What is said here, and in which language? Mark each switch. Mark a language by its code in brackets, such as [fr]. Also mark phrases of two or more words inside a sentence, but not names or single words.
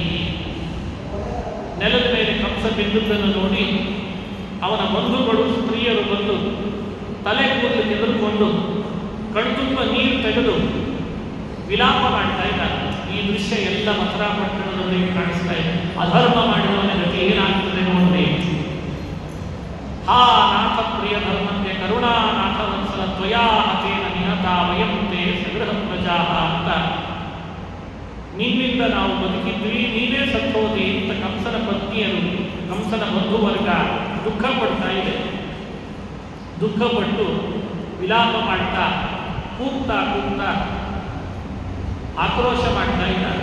[kn] ನೆಲದ ಮೇಲೆ ಕಂಸ ಬಿದ್ದುದನ್ನು ನೋಡಿ ಅವನ ಬಂಧುಗಳು ಸ್ತ್ರೀಯರು ಬಂದು ತಲೆ ಕೂದಲು ತೆಗೆದುಕೊಂಡು ಕಣ್ತುಂಬ ನೀರು ತೆಗೆದು ವಿಲಾಪ ಮಾಡ್ತಾ ಇದ್ದಾರೆ. ಈ ದೃಶ್ಯ ಎಲ್ಲ ಮಥುರಾ ಪಟ್ಟಣದವರಿಗೆ ಕಾಣಿಸ್ತಾ ಇದೆ. ಅಧರ್ಮ ಮಾಡಿದವನ ಗತಿ ಏನಾಗ್ತದೆ ನೋಡಿ. [sa] ಹಾ ನಾಥ ಪ್ರಿಯ ಧರ್ಮಕ್ಕೆ ಕರುಣಾನಾಥ ವತ್ಸಲ ತ್ವಯಾ ಹತೇನ ನಿಹತ ವಯಂ ತೇ ಸಗೃಹ ಪ್ರಜಾ [kn] ಅಂತ, ನಿನ್ನಿಂದ ನಾವು ಬದುಕಿದ್ವಿ, ನೀವೇ ಸತ್ತೋದಿ ಅಂತ ಕಂಸನ ಪತ್ನಿಯರು, ಕಂಸನ ಬಂಧುವರ್ಗ ದುಃಖ ಪಡ್ತಾ ಇದೆ. ದುಃಖಪಟ್ಟು ವಿಲಾಪ ಮಾಡ್ತಾ ಕೂಗ್ತಾ ಆಕ್ರೋಶ ಮಾಡ್ತಾ ಇದ್ದಾರೆ.